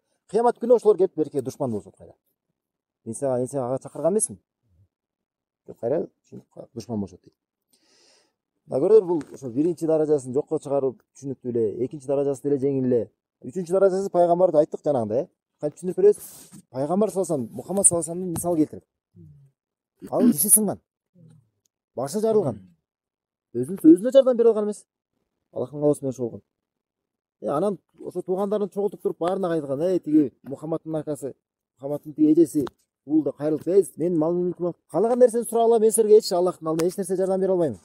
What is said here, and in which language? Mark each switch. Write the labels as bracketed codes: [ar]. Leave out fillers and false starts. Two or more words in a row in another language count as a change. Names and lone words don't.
[ky] Кыямат күнү ошолор келип берке душман болушат кайра. Мен сага ага чакырган эмесмин. Деп кайра душман болушат дейт. Көрдүңөр, бул ошо биринчи даражасын жокко чыгарып түшүнүктүү эле, экинчи даражасы деле жеңил эле. Үчүнчү даражасы пайгамбарды айттык жанагындай, кантип түшүнүп беребиз? Пайгамбар [ar] صلى الله عليه وسلم, [ky] Мухаммад саллаллаху алейхи вассаламдын мисал келтирип. Ал тиши сынган, башы жарылган, өзүнө жардам бере алган эмес. Аллахтын каалоосу менен ошо болгон. Анан ошо туугандарын чогултуп туруп баарына айткан, тиги Мухаммадтын акасы, Мухаммадтын тиги эжеси бул да кайрылып, мен мал мүлкүмөн каалаган нерсени сурап алам, мен силерге Аллахтын алдында эч нерсе жардам бере албайм.